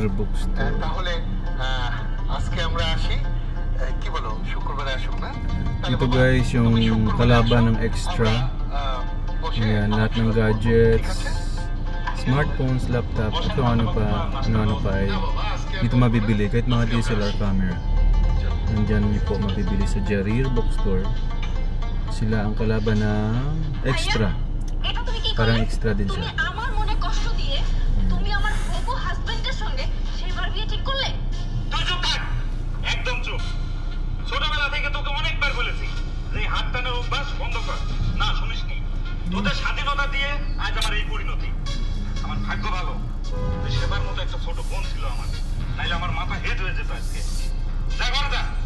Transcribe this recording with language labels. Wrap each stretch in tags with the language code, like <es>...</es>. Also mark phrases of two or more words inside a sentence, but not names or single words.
<bn>তাহলে আজকে আমরা আসি কি বলো শুক্রবারে আসুক না</bn> <tl>Ito guys yung kalaban ng extra. Ayan, lahat ng</tl> <en>gadgets, smartphones, laptop,</en> <tl>at kung ano pa ay dito mabibili kahit mga</tl> <en>DSLR camera.</en> <tl>Nandyan niyo po mabibili sa Jarir Bookstore. Sila ang kalaban ng extra. Parang extra din siya.</tl> <bn>একদম চুপ ছোটবেলা থেকে তোকে অনেকবার বলেছি যে হাত টানার অভ্যাস বন্ধ কর না শুনিসনি তোদের স্বাধীনতা দিয়ে আজ আমার এই পরিণতি আমার ভাগ্য ভালো সেবার মতো একটা ছোট বোন ছিল আমার নাইলে আমার মাথা হেড হয়ে যেত আজকে যা ঘরে যা</bn>